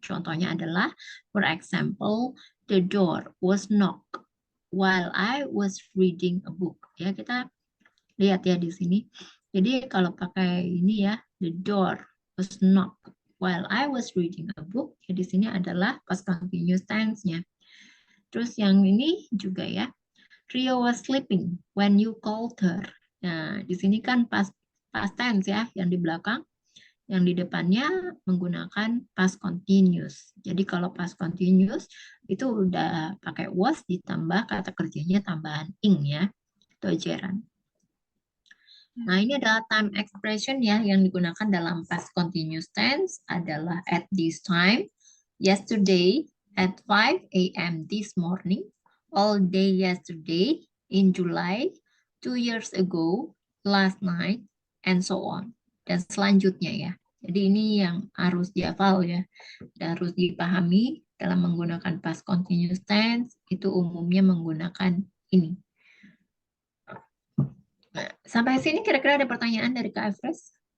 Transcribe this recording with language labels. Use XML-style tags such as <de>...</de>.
<id>Contohnya adalah</id> <en>for example the door was knocked while I was reading a book.</en> <id>Ya, kita lihat ya di sini. Jadi kalau pakai ini ya,</id> <en>the door was knocked while I was reading a book.</en> <id>Ya, di sini adalah past continuous tense-nya. Terus yang ini juga ya,</id> <en>Rio was sleeping when you called her.</en> <id>Nah, di sini kan past tense ya, yang di belakang. Yang di depannya menggunakan past continuous. Jadi kalau past continuous itu udah pakai was ditambah kata kerjanya tambahan ing ya. Itu ajaran. Nah, ini adalah time expression ya yang digunakan dalam past continuous tense adalah</id> <en>at this time, yesterday, at 5 a.m. this morning, all day yesterday, in July, 2 years ago, last night, and so on.</en> <id>Dan selanjutnya ya. Jadi ini yang harus dihafal ya. Dan harus dipahami dalam menggunakan past continuous tense itu umumnya menggunakan ini. Nah, sampai sini kira-kira ada pertanyaan dari Kak Efres?</id>